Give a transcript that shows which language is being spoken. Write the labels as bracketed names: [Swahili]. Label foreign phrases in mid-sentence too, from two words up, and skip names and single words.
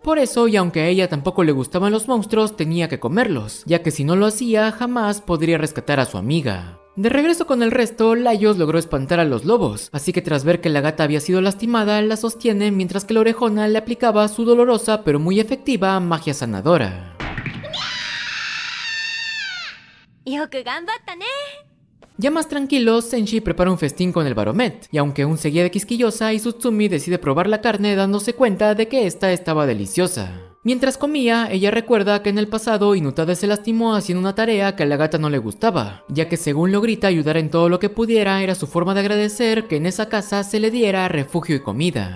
[Spanish] Por eso, y aunque a ella tampoco le gustaban los monstruos, tenía que comerlos, ya que si no lo hacía, jamás podría rescatar a su amiga. De regreso con el resto, Laios logró espantar a los lobos, así que tras ver que la gata había sido lastimada, la sostiene mientras que la orejona le aplicaba su dolorosa pero muy efectiva magia sanadora. [Japanese] よく頑張ったね。 [Spanish] Ya más tranquilos, Senshi prepara un festín con el baromet, y aunque aún seguía de quisquillosa, Izuzumi decide probar la carne dándose cuenta de que esta estaba deliciosa. Mientras comía, ella recuerda que en el pasado Inutade se lastimó haciendo una tarea que a la gata no le gustaba, ya que según lo grita ayudar en todo lo que pudiera era su forma de agradecer que en esa casa se le diera refugio y comida.